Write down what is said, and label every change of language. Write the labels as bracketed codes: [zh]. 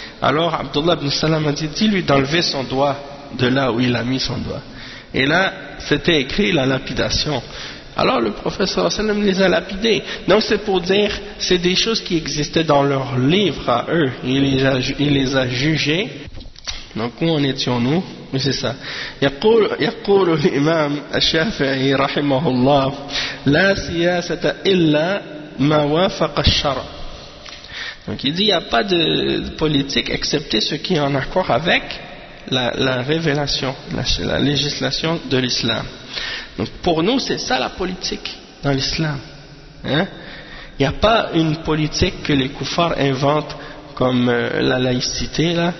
[fr] Alors Abdullah ibn Salam a dit, dis-lui d'enlever son doigt de là où il a mis son doigt. Et là, c'était écrit la lapidation. Alors le prophète [ar] sallallahu alayhi wa sallam [fr] les a lapidés. Donc c'est pour dire, c'est des choses qui existaient dans leur livre à eux. Il les a jugés. Donc où en étions-nous? Mais c'est ça. [ar] يقول الإمام الشافعي رحمه الله لا سياسة إلا ما وافق الشرع. [fr] Donc il dit, il n'y a pas de politique excepté ce qui est en accord avec la révélation, la législation de l'islam. Donc pour nous, c'est ça la politique dans l'islam. Hein? Il n'y a pas une politique que les koufars inventent comme la laïcité. Là.